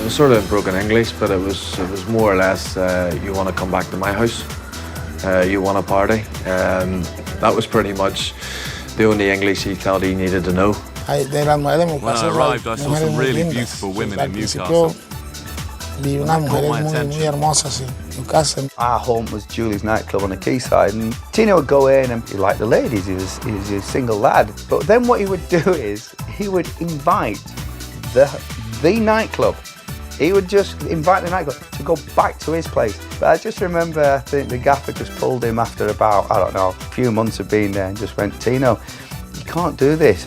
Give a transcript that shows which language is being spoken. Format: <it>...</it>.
<en>It was sort of broken English, but it was more or less, you want to come back to my house, you want a party. That was pretty much the only English he felt he needed to know. When I arrived, I saw some really beautiful women in Newcastle.</en> <es>Vi unas mujeres muy hermosas en Newcastle.</es> <en>Our home was Julie's nightclub on the quayside, and Tino would go in and he liked the ladies, he was a single lad. But then what he would do is he would invite the nightclub. He would just invite the nightclub to go back to his place. But I just remember, I think the gaffer just pulled him after about, I don't know, a few months of being there and just went, Tino, you can't do this.</en>